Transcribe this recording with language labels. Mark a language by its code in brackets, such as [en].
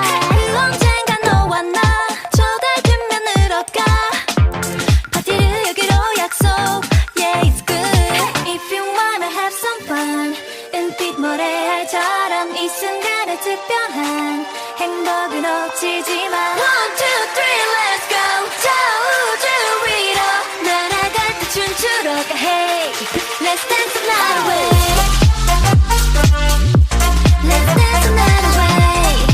[ko] 그 언젠가 너와 나 저 달빛면으로 가. 파티를 여기로 약속. [en] Yeah, it's good. If you wanna have some fun. [ko] 은빛 모래알처럼 이 순간의 특별한 행복을 놓치지 마. [en] One, two, three, let's go. [ko] 저 우주 위로 날아갈 때 춤추러 가. [en] Hey, let's dance the night away. Let's dance the night away.